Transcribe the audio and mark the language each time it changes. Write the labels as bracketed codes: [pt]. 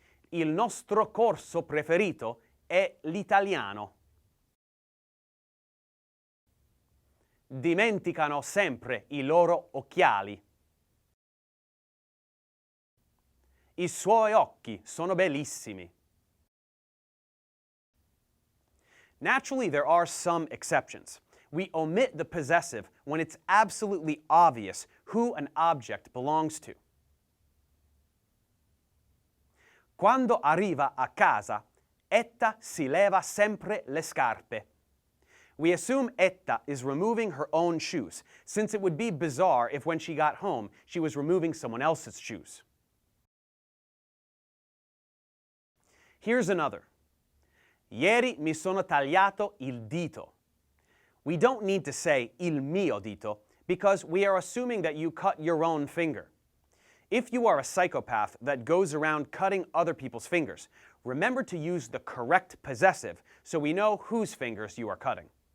[it] Il nostro corso preferito è l'italiano. Dimenticano sempre i loro occhiali. I suoi occhi sono bellissimi. [en] Naturally, there are some exceptions. We omit the possessive when it's absolutely obvious who an object belongs to. [it] Quando arriva a casa, Etta si leva sempre le scarpe. [en] We assume Etta is removing her own shoes, since it would be bizarre if when she got home, she was removing someone else's shoes. Here's another. [it] Ieri mi sono tagliato il dito. [en] We don't need to say [it] il mio dito [en] because we are assuming that you cut your own finger. If you are a psychopath that goes around cutting other people's fingers, remember to use the correct possessive so we know whose fingers you are cutting.